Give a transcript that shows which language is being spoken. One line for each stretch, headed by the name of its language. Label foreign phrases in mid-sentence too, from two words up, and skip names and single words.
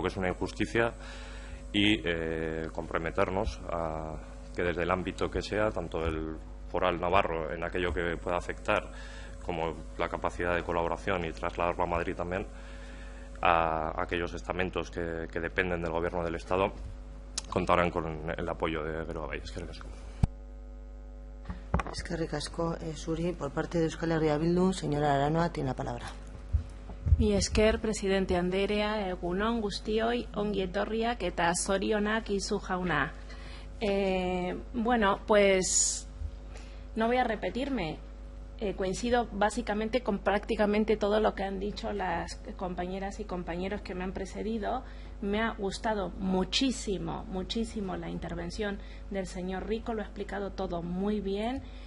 Spanish: que es una injusticia y comprometernos a que desde el ámbito que sea, tanto el foral navarro en aquello que pueda afectar como la capacidad de colaboración y trasladarlo a Madrid también, a aquellos estamentos que dependen del Gobierno del Estado, contarán con el apoyo de Geroa Bai.
Basque: Eskerrik asko. Eskerrik asko, Suri.
Spanish: Por parte de Euskal Herria Bildu, señora Aranoa, tiene la palabra.
Basque: Mi esker, presidente Anderea, egunon guztioi, ongi etorriak eta zorionak izu jauna.
Spanish: Bueno, pues no voy a repetirme. Coincido básicamente con prácticamente todo lo que han dicho las compañeras y compañeros que me han precedido. Me ha gustado muchísimo, muchísimo la intervención del señor Rico, lo ha explicado todo muy bien.